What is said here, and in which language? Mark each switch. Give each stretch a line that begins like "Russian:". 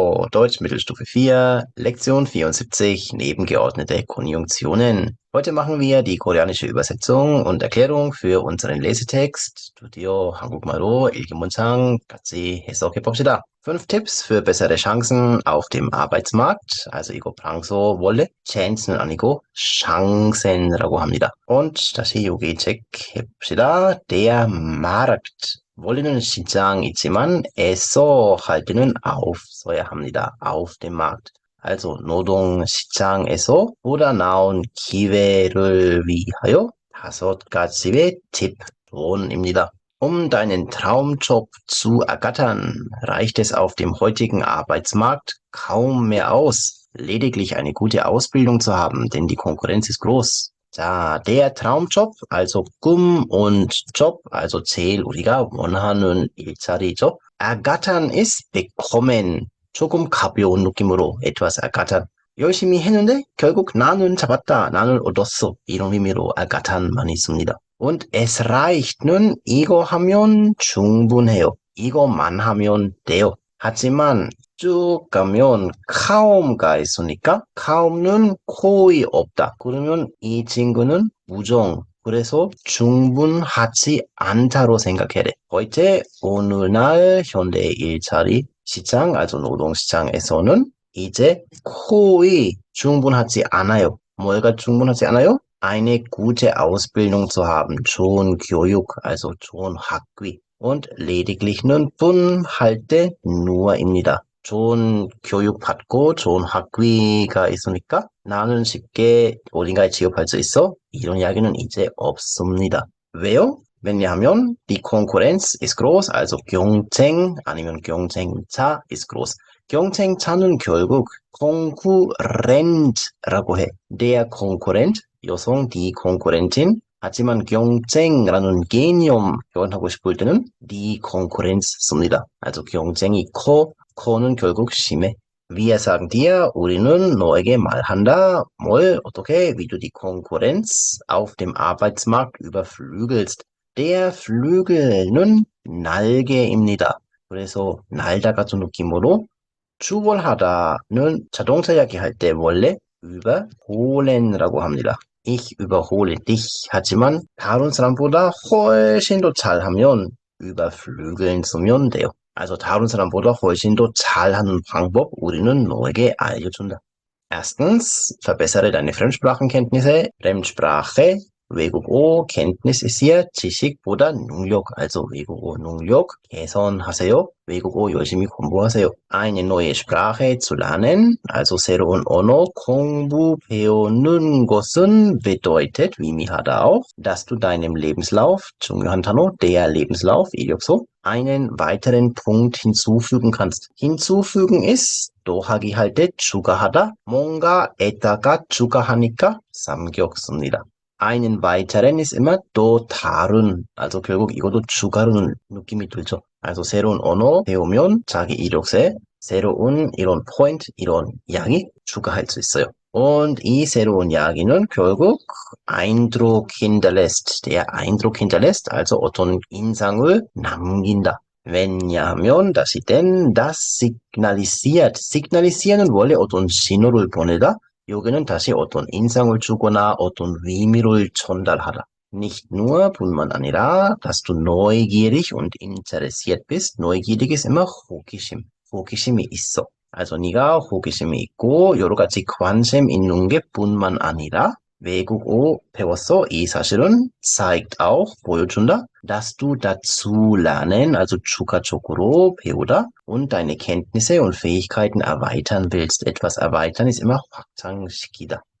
German: Deutsch Mittelstufe 4, Lektion 74, nebengeordnete Konjunktionen. Heute machen wir die koreanische Übersetzung und Erklärung für unseren Lesetext.
Korean: 드디어 한국말로 읽은 문장 같이 해석해 봅시다.
German: 5 Tipps für bessere Chancen auf dem Arbeitsmarkt.
Korean: Also 이거 평소 원래 chance는 아니고 chancen이라고 합니다. Und 다시 여기 체크해 봅시다.
German: Der Markt.
Korean: 원래는 시장이지만 에서 할 때는 auf 써야 합니다.
German: auf dem Markt.
Korean: Also 노동시장에서 보다 나은 기회를 위하여 5가지의 팁 조언입니다.
German: Um deinen Traumjob zu ergattern, reicht es auf dem heutigen Arbeitsmarkt kaum mehr aus, lediglich eine gute Ausbildung zu haben, denn die Konkurrenz ist groß.
Korean: 자,
German: der Traumjob,
Korean: also 꿈 und Job, also 제일 우리가 원하는 일자리죠.
German: ergattern ist bekommen.
Korean: 조금 가벼운 느낌으로
German: etwas ergattern.
Korean: 열심히 했는데 결국 나는 잡았다, 나는 얻었어. 이런 의미로 ergattern 많이 씁니다.
German: Und es reicht
Korean: 는 이거 하면 충분해요. 이거만 하면 돼요. 하지만 쭉 가면 kaum가 있으니까 kaum는 거의 없다. 그러면 이 친구는 부정. 그래서 충분하지 않다로 생각해야 돼. heute 오늘날 현대 일자리 시장, also 노동시장에서는 이제 거의 충분하지 않아요. 뭐가 충분하지 않아요?
German: Eine gute Ausbildung zu haben,
Korean: 좋은 교육,
German: also
Korean: 좋은 학위. Und lediglich는 뿐 할 때 nur입니다. 좋은 교육 받고 좋은 학위가 있으니까 나는 쉽게 어딘가에 취업할 수 있어? 이런 이야기는 이제 없습니다. 왜요?
German: 왜냐하면 die Konkurrenz ist groß, also
Korean: 경쟁 아니면 경쟁자
German: ist groß.
Korean: 경쟁자는 결국 konkurrent라고 해.
German: Der Konkurrent, 여성 die Konkurrentin.
Korean: 하지만 경쟁이라는 개념 표현하고 싶을 때는 die Konkurrenz 씁니다. also 경쟁이 커, 커는 결국 심해.
German: Wir sagen dir,
Korean: 우리는 너에게 말한다. 뭘, 어떻게,
German: wie du die Konkurrenz auf dem Arbeitsmarkt überflügelst.
Korean: Der Flügel는 날개입니다. 그래서 날다 같은 느낌으로 추월하다는 자동차 이야기할 때 원래 überholen라고 합니다.
German: Ich überhole dich.
Korean: 하지만 다른 사람보다 훨씬 더 잘하면 überflügeln 쓰면 돼요. also 다른 사람보다 훨씬 더 잘하는 방법 우리는 너에게 알려준다.
German: Erstens, verbessere deine Fremdsprachenkenntnisse.
Korean: Fremdsprache, 외국어,
German: Kenntnis ist hier
Korean: 지식보다 능력, also 외국어 능력 개선하세요. 외국어 열심히 공부하세요.
German: Eine neue Sprache zu lernen, also
Korean: 새로운 언어 공부 배우는 것은
German: bedeutet, 의미하다 auch, dass du deinem Lebenslauf,
Korean: 중요한 단어,
German: der Lebenslauf, 이력서, einen weiteren Punkt hinzufügen kannst.
Korean: hinzufügen ist 더하기 할 때 추가하다, 뭔가에다가 추가하니까 삼격 씁니다.
German: einen weiteren ist immer
Korean: 또 다른, also 결국 이것도 추가로는 느낌이 들죠. also 새로운 언어 배우면 자기 이력서에 새로운 이런 포인트, 이런 이야기 추가할 수 있어요. und 이 새로운 이야기는 결국
German: Eindruck hinterlässt, der Eindruck hinterlässt,
Korean: also 어떤 인상을 남긴다. 왜냐하면 다시 땐
German: das signalisiert, signalisieren
Korean: 원래 어떤 신호를 보내다, 여기는 다시 어떤 인상을 주거나 어떤 의미를 전달하다.
German: Nicht nur
Korean: 뿐만 아니라,
German: dass du neugierig und interessiert bist. neugierig ist immer 호기심.
Korean: 호기심이 있어. also 네가 호기심이 있고 여러 가지 관심 있는 게 뿐만 아니라 외국어 배웠어. 이 사실은
German: zeigt auch, 보여준다, dass du dazu lernen, also
Korean: 추가적으로 배우다
German: und deine Kenntnisse und Fähigkeiten erweitern willst. etwas erweitern ist immer 확장시키다.